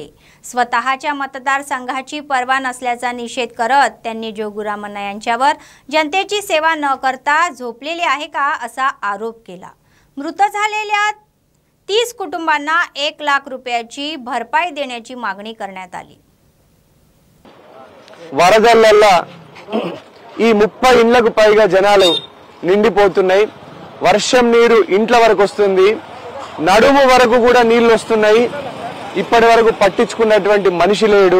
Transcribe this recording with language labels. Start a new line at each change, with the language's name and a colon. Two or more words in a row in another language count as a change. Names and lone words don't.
Marathi: स्वतःच्या मतदारसंघाची पर्वा नसल्याचा निषेध करत त्यांनी जोगुरामण्णा यांच्यावर जनतेची सेवा न करता झोपलेले आहे का असा आरोप केला। मृत झालेल्या 30 कुटुंबांना 1 लाख रुपयाची भरपाई देण्याची मागणी करण्यात आली।
Telugu: వరదల్ల ఈ 30 ఇండ్లకు పైగా జనాలు నిండిపోతున్నాయి। వర్షం నీరు ఇంట్ల వరకు వస్తుంది, నడుము వరకు కూడా నీళ్లు వస్తున్నాయి। ఇప్పటి వరకు పట్టించుకున్నటువంటి మనిషి లేడు।